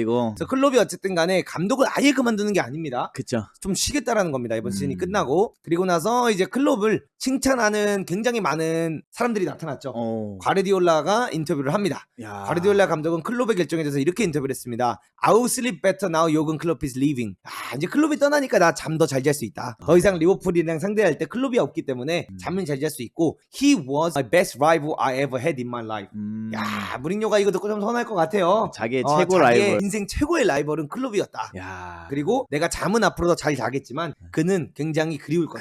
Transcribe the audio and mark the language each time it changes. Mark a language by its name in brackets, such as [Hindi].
[Korean] 이거. 그래서 클럽이 어쨌든 간에 감독을 아예 그만두는 게 아닙니다. 그쵸. 좀 쉬겠다라는 겁니다. 이번 시즌이 끝나고. 그리고 나서 이제 클럽을 칭찬하는 굉장히 많은 사람들이 나타났죠. 과르디올라가 인터뷰를 합니다. 야. 과르디올라 감독은 클롭의 결정에 대해서 이렇게 인터뷰를 했습니다. [English] I will sleep better now 요근 클롭 is leaving. [Korean] 이제 클롭이 떠나니까 나 잠 더 잘 잘 수 있다. 더 이상 리버풀이랑 상대할 때 클롭이 없기 때문에 잠은 잘 잘 수 있고 [English] He was my best rival I ever had in my life. [Korean] 야, 무리뉴가 이거 듣고 좀 서운할 것 같아요. 자기의 최고 자기의 라이벌. 인생 최고의 라이벌은 클롭이었다. 야. 그리고 내가 잠은 앞으로 더 잘 자겠지만 그는 굉장히 그리울 거다.